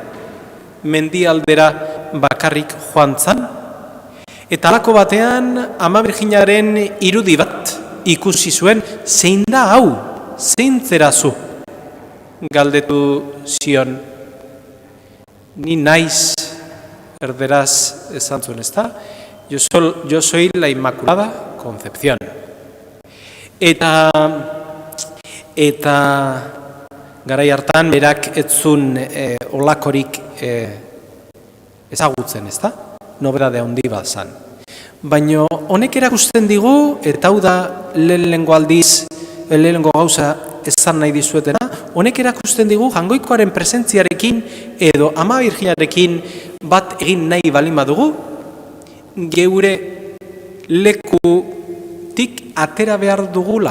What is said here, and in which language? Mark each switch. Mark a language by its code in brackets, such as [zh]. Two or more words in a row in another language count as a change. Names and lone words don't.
[eu] bakarrik joan zan, eta halako batean Ama Birjinaren irudi bat ikusi zuen, zein da hau, zein zera zu? Galdetu zion, ni naiz, erderaz esan zuen, ezta? [es] Yo soy la Inmaculada Concepción. [eu] Eta garai hartan berak ez zuen olakorik ezagutzen, ezta? Nobedade handi bat zan. Baina honek erakusten digu, eta hau da lehenengo aldiz, lehenengo gauza esan nahi dizuetena, honek erakusten digu Jaungoikoaren presentziarekin edo Ama Birjinarekin bat egin nahi baldin badugu, geure lekutik atera behar dugula.